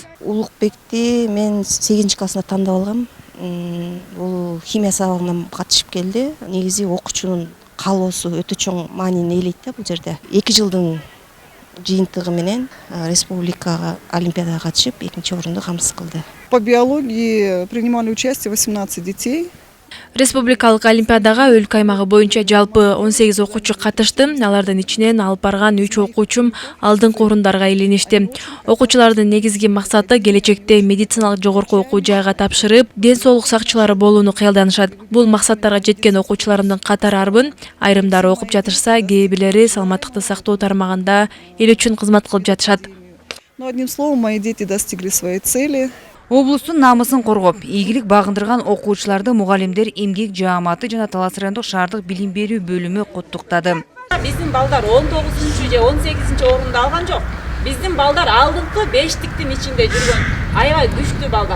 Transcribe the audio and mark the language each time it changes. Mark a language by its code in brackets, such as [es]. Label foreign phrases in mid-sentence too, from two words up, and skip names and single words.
[ky] Улукбекти мен 8 классында тандап алгам. Бул химия сабагынан катышып келди. Негизи окуучунун каалоосу өтө чоң маанини ээлейт да бул жерде. 2 жылдын жыйынтыгы менен республикага олимпиадага катышып, экинчи орунду камсыз кылды. [ru] По биологии принимали участие 18 детей. [ky] Республикалык олимпиадага өлкө аймагы боюнча жалпы 18 окуучу катышты. Алардын ичинен алып барган 3 окуучум алдыңкы орундарга ээленишти. Окуучулардын негизги максаты келечекте медициналык жогорку окуу жайга тапшырып, ден соолук сакчылары болууну кыялданышат. Бул максаттарга жеткен окуучуларымдын катары арбын. Айрымдары окуп жатышса, кээ бирлери саламаттыкты сактоо тармагында эл үчүн кызмат кылып жатышат. [ru] Но одним словом, мои дети достигли своей цели. [ky] Облустун намысын коргоп, ийгилик багындырган окуучуларды мугалимдер эмгек жааматы жана Талас райондук шаардык билим берүү бөлүмү куттуктады. Биздин балдар 19 же 18 орунду алган жок. Биздин балдар алдыңкы 5тиктин ичинде жүргөн. Аябай күчтүү балдар.